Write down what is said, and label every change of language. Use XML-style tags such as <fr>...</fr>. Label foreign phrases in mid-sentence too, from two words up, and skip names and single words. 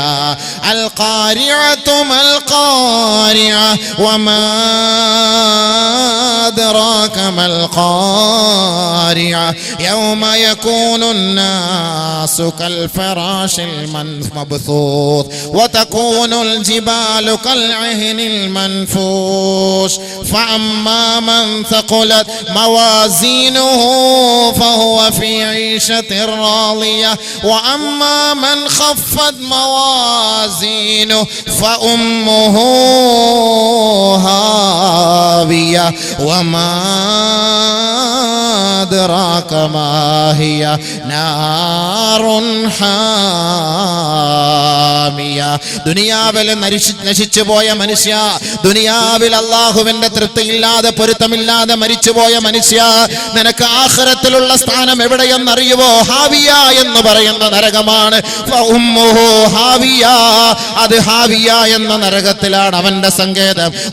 <ar>القارعة ما القارعة وما أدراك ما القارعة يوم يكون الناس كالفراش المبثوث وتكون الجبال كالعهن المنفوش فأما من ثقلت موازينه فهو في عيشة راضية وأما من خفت موازينه فأمه هاوية وما أدراك ما هي نار حامية.</ar> <ml>ദുനിയാവിൽ നശിച്ചു പോയ മനുഷ്യ, ദുനിയാവിൽ അല്ലാഹുവിന്റെ തൃപ്തിയില്ലാതെ പൊരുത്തമില്ലാതെ മരിച്ചുപോയ മനുഷ്യ, നിനക്ക് ആഖിറത്തിലുള്ള സ്ഥാനം എവിടെയെന്നറിയുവോ? ഹാവിയ എന്ന് പറയുന്ന നരകമാണ്. ഹാവിയ, അത് ഹാവിയ എന്ന നരകത്തിലാണ് അവന്റെ സങ്കേതം.</ml>